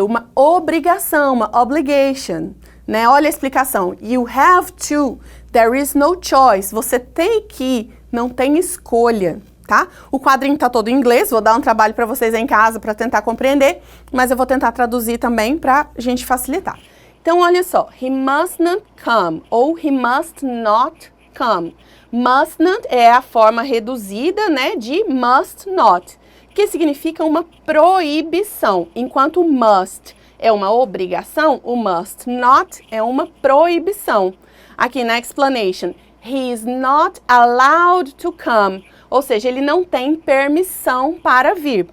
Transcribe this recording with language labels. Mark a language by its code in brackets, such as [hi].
[pt] Uma obrigação, uma obligation, né? Olha a explicação. [en] You have to. There is no choice. [pt] Você tem que, não tem escolha, tá? O quadrinho tá todo em inglês, vou dar um trabalho para vocês aí em casa para tentar compreender, mas eu vou tentar traduzir também para a gente facilitar. Então, olha só. [en] He must not come ou he must not come. [pt] Must not é a forma reduzida, né, de must not, que significa uma proibição. Enquanto must é uma obrigação, o must not é uma proibição. Aqui na explanation, [en] he is not allowed to come, [pt] ou seja, ele não tem permissão para vir.